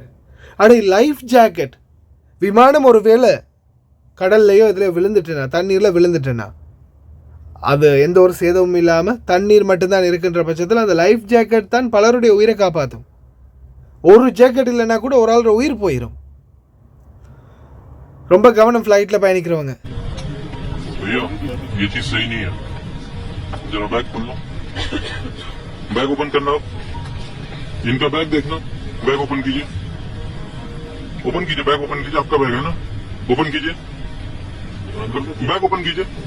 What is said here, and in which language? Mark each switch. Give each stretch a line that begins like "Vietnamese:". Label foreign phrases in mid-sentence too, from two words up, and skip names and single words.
Tamil: அப்படி
English: life jacket,
Tamil: விமானம் ஒரு வேளை கடல்லையோ இதில் விழுந்துட்டேனா, தண்ணீரில் விழுந்துட்டேனா, அது எந்த ஒரு சேதமும் இல்லாமல் தண்ணீர் மட்டும்தான் இருக்கின்ற பட்சத்தில் அந்த
English: life jacket
Tamil: தான் பலருடைய உயிரை காப்பாற்றும். ஒரு ஜாக்கெட் இல்லைன்னா கூட ஒரு ஆளோட உயிர் போயிடும். ரொம்ப கவனம் ஃப்ளைட்டில் பயணிக்கிறவங்க.
English: bag open
Hindi: करना, इनका बैग देखना,
English: bag open
Hindi: कीजिए,
English: bag open
Hindi: कीजिए, आपका बैग है ना, ओपन कीजिए,
English: bag open
Hindi: कीजिए.